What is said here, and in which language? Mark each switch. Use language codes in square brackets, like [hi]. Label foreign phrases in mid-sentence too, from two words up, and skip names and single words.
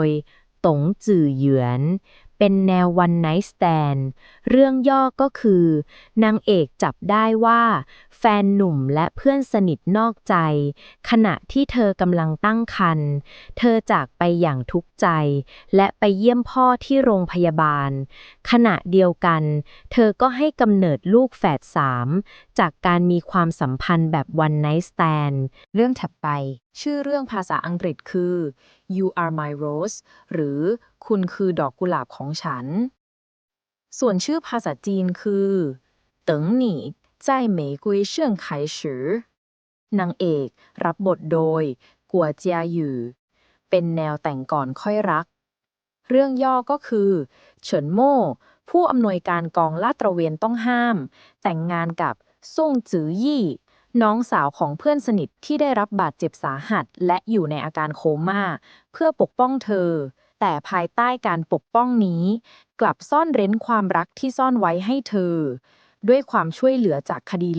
[th] ตงจื่อเหยือนเป็นแนว [en] one night stand [th] เรื่องย่อก็คือนางเอกจับได้ว่าแฟนหนุ่มและเพื่อนสนิทนอกใจขณะที่เธอกำลังตั้งครรภ์เธอจากไปอย่างทุกข์ใจและไปเยี่ยมพ่อที่โรงพยาบาลขณะเดียวกันเธอก็ให้กำเนิดลูกแฝด 3จากการมีความสัมพันธ์แบบ [en] one night stand [th] เรื่องถัดไปชื่อเรื่องภาษาอังกฤษคือ You Are My Rose หรือคุณคือดอกกุหลาบของ ฉัน ส่วนชื่อภาษาจีนคือ等你在玫瑰盛开时นางเอกรับบทโดยกัวเจียหยู่เป็นแนว แต่งก่อนค่อยรัก เรื่องย่อก็คือเฉินโม่ผู้อำนวยการกองลาดตระเวนต้องห้าม แต่งงานกับซ่งจือยี่น้องสาวของเพื่อนสนิทที่ได้รับบาดเจ็บสาหัสและอยู่ในอาการโคม่าเพื่อปกป้องเธอ แต่ภายใต้การปกป้องนี้ กลับซ่อนเร้นความรักที่ซ่อนไว้ให้เธอ ด้วยความช่วยเหลือจากคดี